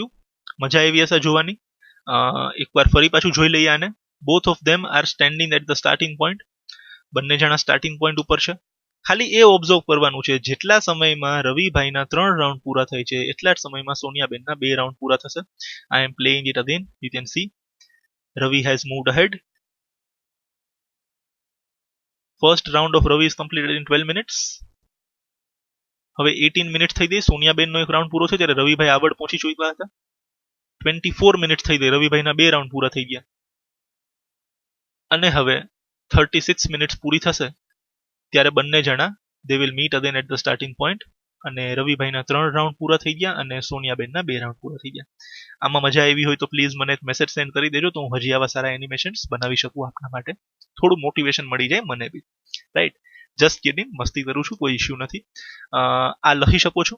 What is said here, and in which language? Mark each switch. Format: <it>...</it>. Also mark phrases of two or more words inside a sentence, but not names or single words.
<gu>મજા આવી હશે જોવાની. એકવાર ફરી પાછું જોઈ લઈએ આને.</gu> <en>Both of them are standing at the starting point.</en> <gu>બંને જણા</gu> <en>starting point</en> <gu>ઉપર છે. ખાલી એ ઓબ્ઝર્વ કરવાનું છે જેટલા સમયમાં રવિભાઈના 3 રાઉન્ડ પૂરા થાય છે એટલા જ સમયમાં સોનિયાબેનના 2 રાઉન્ડ પૂરા થશે.</gu> <en>I am playing it again. You can see Ravi has moved ahead. First round of Ravi is completed in 12 minutes.</en> <gu>હવે 18 મિનિટ થઈ ગઈ. સોનિયાબેનનો એક રાઉન્ડ પૂરો થયો ત્યારે રવિભાઈ આગળ પહોંચી ચૂક્યા હતા. 24 મિનિટ થઈ ગઈ. રવિભાઈના 2 રાઉન્ડ પૂરા થઈ ગયા. અને હવે 36 મિનિટ્સ પૂરી થશે ત્યારે બંને જણા</gu> <en>they will meet again at the starting point.</en> <gu>અને રવિભાઈના 3 રાઉન્ડ પૂરા થઈ ગયા અને સોનિયાબેનના 2 રાઉન્ડ પૂરા થઈ ગયા. આમાં મજા આવી હોય તો પ્લીઝ મને</gu> <en>message send</en> <gu>કરી દેજો તો હું હજી આવા સારા એનિમેશન્સ બનાવી શકું આપના માટે. થોડું મોટિવેશન મળી જાય મને બી. રાઈટ,</gu> <en>just kidding,</en> <gu>મસ્તી કરું છું, કોઈ ઇશ્યુ નથી. આ લખી શકો છો.</gu>